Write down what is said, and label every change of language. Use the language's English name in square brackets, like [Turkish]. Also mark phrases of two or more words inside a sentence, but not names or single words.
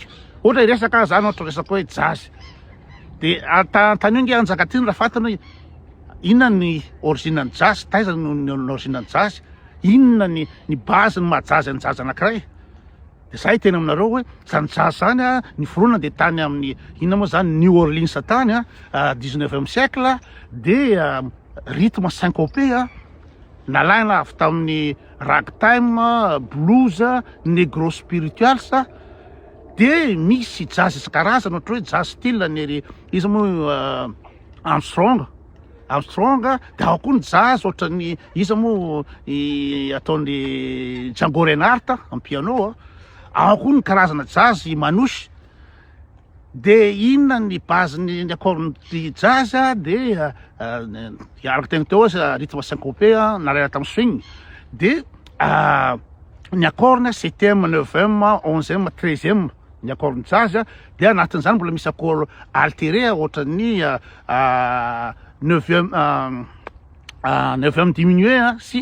[Malagasy] Ohatra hiresaka zany ohatra resaka hoe jazz de tanonge Njakatina raha fantana hoe inona ny origine ny jazz, taiza ny origine ny jazz, inona ny base ny mahajazy ny jazz anankiray. De za hiteny aminareo hoe zany jazz zany ny foronana de tany amin'ny inona moa zany New Orleans tany [French] 19e siècle [Malagasy] de [French] rythme syncopé [Malagasy] nalaina avy tamin'ny ragtime, blues, [English] negro spirituals [Malagasy] de misy jazz isan-karazany ohatra hoe [English] jazz style [Malagasy] ny izy moa Armstrong de ao koa ny jazz ohatran'ny izy moa ataon'ny Django Reinhardt amin'ny piano. Ao koa ny karazana [French] jazz Manouche [Malagasy] de inona ny baziny ny accord ny jazz de araka tegna teo [French] rythme syncopé [Malagasy] nalaina tamin'ny swing de ny [French] accord septième, neuvième, onzième, treizième ny accord ny jazz [Malagasy] de anatin'izany mbola misy [French] accord altéré [Malagasy] ohatran'ny [French] neuvième diminué [Malagasy] sy